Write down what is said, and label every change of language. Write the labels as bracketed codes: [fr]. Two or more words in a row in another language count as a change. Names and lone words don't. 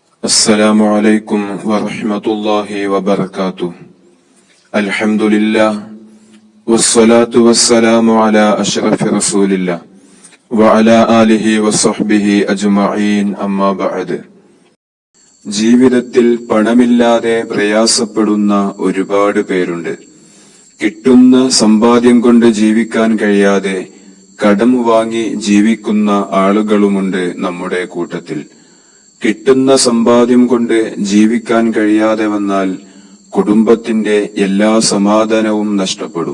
[ar] السلام عليكم ورحمة الله وبركاته. الحمد لله والصلاة والسلام على أشرف رسول الله وعلى آله وصحبه أجمعين أما بعد. [ml] ജീവിതത്തിൽ പണമില്ലാതെ പ്രയാസപ്പെടുന്ന ഒരുപാട് പേരുണ്ട്. കിട്ടുന്ന സമ്പാദ്യം കൊണ്ട് ജീവിക്കാൻ കഴിയാതെ കടം വാങ്ങി ജീവിക്കുന്ന ആളുകളുമുണ്ട് നമ്മുടെ കൂട്ടത്തിൽ. കിട്ടുന്ന സമ്പാദ്യം കൊണ്ട് ജീവിക്കാൻ കഴിയാതെ വന്നാൽ കുടുംബത്തിന്റെ എല്ലാ സമാധാനവും നഷ്ടപ്പെടും.